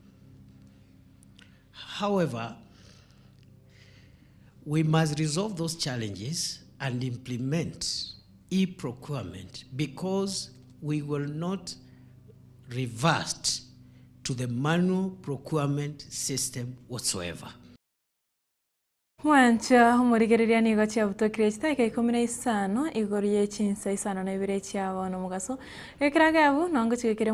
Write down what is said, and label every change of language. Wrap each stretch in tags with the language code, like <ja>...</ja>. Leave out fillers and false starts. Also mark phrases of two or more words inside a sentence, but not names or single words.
<en>However, we must resolve those challenges and implement e-procurement because we will not revert to the manual procurement system whatsoever.</en> <guz>Mwancha humurigereria nigo chia butokire chitake 15 igoro ye Chinsa Isano na Ibere chia no mugaso ekiragabu nango chikire</guz>